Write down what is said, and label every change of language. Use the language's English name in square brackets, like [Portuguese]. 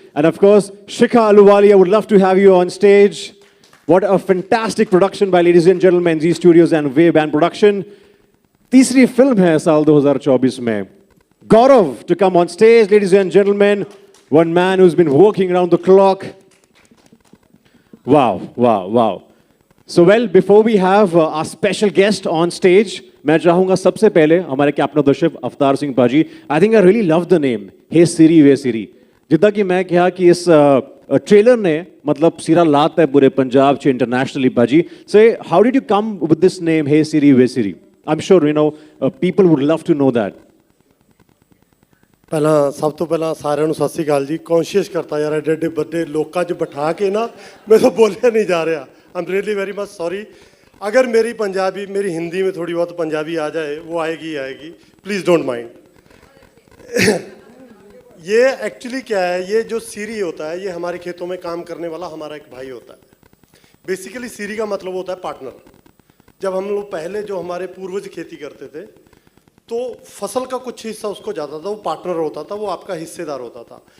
[English] And of course, Shikha Aluwali, I would love to have you on stage. What a fantastic production by, ladies and gentlemen, Z Studios and Wave Band Production. [Hindi] तीसरी film है साल 2024 में. [English] Gaurav to come on stage, ladies and gentlemen. One man who's been working around the clock. Wow, wow, wow. So well, before we have our special guest on stage, [Hindi] मैं चाहूँगा सबसे पहले हमारे captain of the ship Avtar Singh पाजी. [English] I think I really love the name. [Punjabi] हे सिरी वे सिरी. [Hindi] जितना कि मैं कहा कि इस ट्रेलर ने मतलब सिरा लाता है पूरे पंजाब च इंटरनेशनली पाजी. [English] So how did you come with this name, hey Siri वे Siri? I'm sure you know people would love to know that. [Punjabi] ਪਹਿਲਾਂ ਸਭ ਤੋਂ ਪਹਿਲਾਂ ਸਾਰਿਆਂ ਨੂੰ ਸਤਿ ਸ੍ਰੀ ਅਕਾਲ ਜੀ. ਕੋਸ਼ਿਸ਼ ਕਰਤਾ ਯਾਰ ਐਡੇ ਐਡੇ ਵੱਡੇ ਲੋਕਾਂ 'ਚ ਬਿਠਾ ਕੇ ਨਾ ਮੇਰੇ ਤੋਂ ਬੋਲਿਆ ਨਹੀਂ ਜਾ ਰਿਹਾ. [English] I am really very much sorry. [Hindi] अगर मेरी पंजाबी मेरी हिंदी में थोड़ी बहुत पंजाबी आ जाए वो आएगी ही आएगी. [English] Please don't mind. [Hindi] ये एक्चुअली क्या है, ये जो सीरी होता है ये हमारे खेतों में काम करने वाला हमारा एक भाई होता है. बेसिकली सीरी का मतलब होता है पार्टनर. जब हम लोग पहले जो हमारे पूर्वज खेती करते थे तो फसल का कुछ हिस्सा उसको जाता था, वो पार्टनर होता था, वो आपका हिस्सेदार होता था.